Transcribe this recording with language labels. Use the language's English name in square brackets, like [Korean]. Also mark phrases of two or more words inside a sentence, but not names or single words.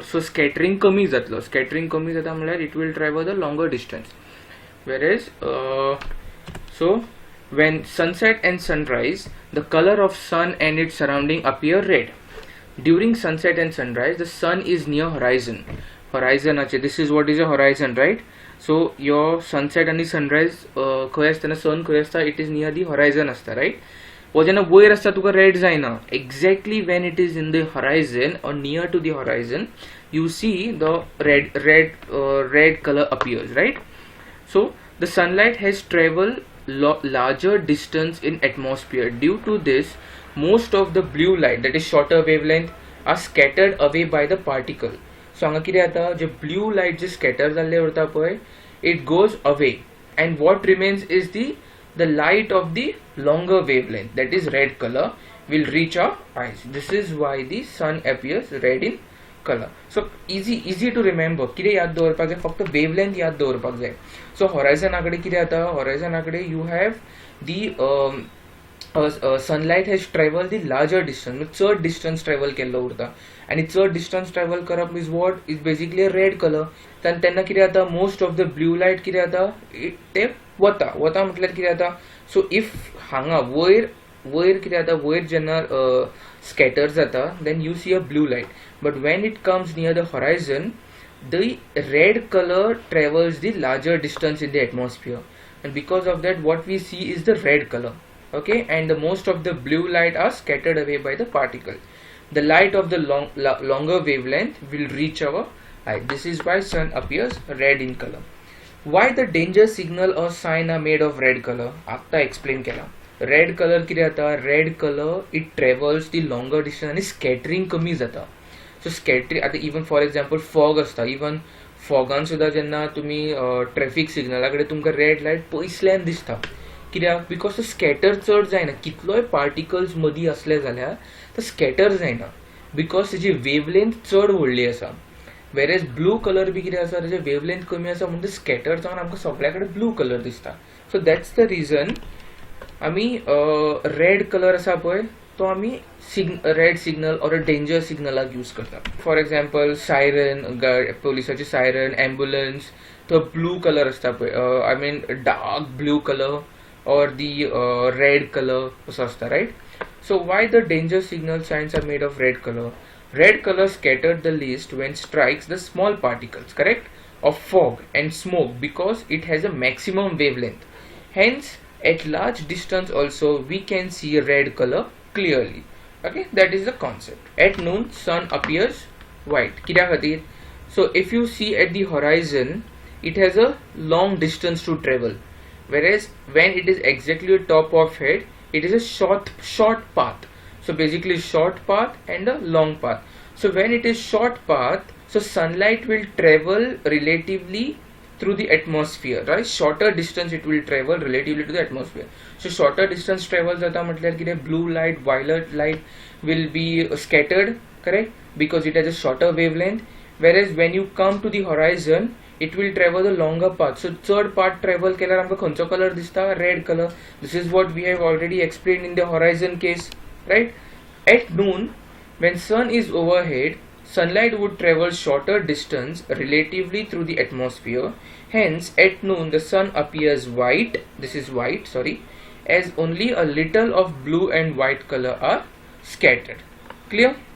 [English] So scattering [Konkani] कमी जातलो. [English] Scattering [Konkani] कमी जाता म्हटल्यार [English] it will travel the longer distance. Whereas so when sunset and sunrise, the color of sun and its surrounding appear red. During sunset and sunrise, the sun is near horizon. This is what is a horizon, right? So your sunset and the sunrise [Konkani] खंय आसता, [English] sun [Konkani] खंय आसता, [English] it is near the horizon आसता, right? [Konkani] वो जेन्ना वयर आसता तुका red जायना. [English] Exactly when it is in the horizon or near to the horizon, you see the red color appears, right? So the sunlight has traveled larger distance in atmosphere. Due to this, most of the blue light, that is shorter wavelength, are scattered away by the particle. [Konkani] So हांगा कितें जाता, जे [English] blue light [Konkani] जे scatter जाल्ले उरता पळय, [English] it goes away, and what remains is the light of the longer wavelength, that is red color, will reach our eyes. This is why the sun appears red in color. So easy to remember. [Konkani] कितें याद दवरपाक जाय, फक्त wavelength याद दवरपाक जाय. So horizon आकडे कितें जाता, [English] horizon आकडे you have the sunlight has traveled the larger distance, चड distance travel [Konkani] केल्लो उरता, आणि चड [English] distance travel करप is what is basically a red color. [Konkani] तेन्ना कितें जाता, [English] most of the blue light [Konkani] कितें जाता, ते वता म्हटल्यार कितें जाता. [English] So if [Konkani] हांगा वयर कितें जाता, वयर जेन्ना scatter जाता, [English] then you see a blue light, but when it comes near the horizon, the red color travels the larger distance in the atmosphere, and because of that what we see is the red color. Okay, and the most of the blue light are scattered away by the particle. The light of the longer wavelength will reach our eye. This is why sun appears red in color. Why the danger signal or sign are made of red color? आता explain केला. Red color [Konkani] किती जाता? [English] Red color it travels the longer distance आणि scattering [Konkani] कमी जाता. [English] So scattering [Konkani] आता [English] even for example fog [Konkani] असता. Even fogan सुद्धा जेन्ना तुम्ही ट्रॅफिक सिग्नलाकडे तुमकां [English] red light [Konkani] पयसल्यान दिसता. कित्याक? बिकॉज तो स्कॅटर चड जायना. कितलोय पार्टिकल्स मदीं असले जाल्यार तो स्कॅटर जायना बिकॉज तेजी वेवलेंथ चड व्हडली आसा. [English] whereas blue colour [Konkani] बी कितें आसा तेजे वेवलेंथ कमी आसा म्हणून स्कॅटर जावन आमकां सगळ्या कडेन [English] blue colour [Konkani] दिसता. [English] so that's the reason [Konkani] आमी [English] red colour [Konkani] आसा पळय तो आमी [English] red signal or a danger [Konkani] सिग्नलाक यूज करता. [English] for example siren, [Konkani] पोलिसाची सायरन, एम्ब्युलन्स, तो [English] blue colour [Konkani] आसता पळय, [English] I mean dark blue colour or the red color [Konkani] असो असता, [English] right? So why the danger signal signs are made of red color? Red color scattered the least when strikes the small particles, correct, of fog and smoke because it has a maximum wavelength. Hence, at large distance also we can see red color clearly. Okay, that is the concept. At noon, sun appears white. [Konkani] कित्या खातीर? [English] So if you see at the horizon, it has a long distance to travel. Whereas when it is exactly top of head, it is a short path. So basically short path and a long path. So when it is short path, so sunlight will travel relatively through the atmosphere, right? Shorter distance it will travel relatively to the atmosphere. So shorter distance travel [Konkani] jata matlar ki [English] blue light, violet light will be scattered, correct, because it has a shorter wavelength. Whereas when you come to the horizon, it will travel the longer path. [Konkani] So [English] third path travel [Konkani] केल्यार आमकां खंयचो कलर दिसता? [English] Red color. This is what we have already explained in the horizon case, right? At noon, when sun is overhead, sunlight would travel shorter distance relatively through the atmosphere. Hence, at noon the sun appears white. This is white, sorry, as only a little of blue and white color are scattered.